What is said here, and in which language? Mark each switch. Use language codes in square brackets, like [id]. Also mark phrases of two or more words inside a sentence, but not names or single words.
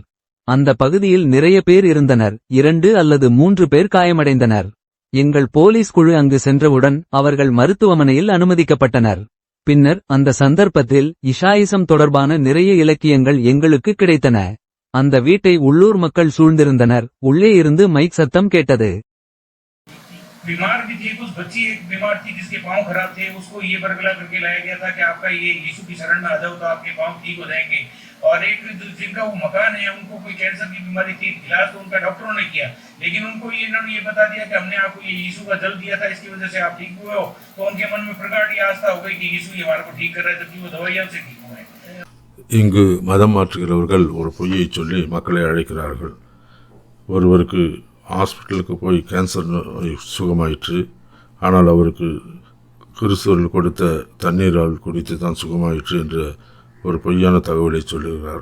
[ta] அந்த பகுதியில் நிறைய பேர் இருந்தனர். 2 அல்லது 3 பேர் காயமடைந்தனர். எங்கள் போலீஸ் குழு அங்கு சென்றவுடன் அவர்கள் மருத்துவமனையில் அனுமதிக்கப்பட்டனர். பின்னர் அந்த சந்தர்ப்பத்தில் இஷாயிசம் தொடர்பான நிறைய இலக்கியங்கள் எங்களுக்கு கிடைத்தன. அந்த வீட்டை உள்ளூர் மக்கள் சூழ்ந்திருந்தனர். உள்ளே இருந்து மைக் சத்தம் கேட்டது. [hi] बीमार भी थी, कुछ बच्ची एक बीमार थी जिसके पांव खराब थे, उसको ये बरगला करके लाया गया था कि आपका ये यीशु की शरण में आ जाओ तो आपके पांव ठीक हो जाएंगे। और एक जिनका वो मकान है उनको कोई कैंसर की बीमारी थी, इलाज तो उनका डॉक्टरों ने किया, लेकिन उनको इन्होंने ये बता दिया कि हमने आपको ये यीशु का जल दिया था, इसकी वजह से आप ठीक हुए हो। तो उनके मन में प्रगाढ़ ये आस्था हो गई कि यीशु ही हमारे को ठीक कर रहा है, जबकि वो दवाइयों से ठीक हुआ है। [ta] இங்கு மதம் மாற்றுகிறவர்கள் ஒரு பொய்யை சொல்லி மக்களை அழைக்கிறார்கள். ஒருவருக்கு ஹாஸ்பிட்டலுக்கு போய் கேன்சர் நோய் சுகமாயிற்று, ஆனால் அவருக்கு கிறிஸ்துவர்கள் கொடுத்த தண்ணீரால் குடித்து தான் சுகமாயிற்று என்ற ஒரு பொய்யான தகவலை சொல்லுகிறார்.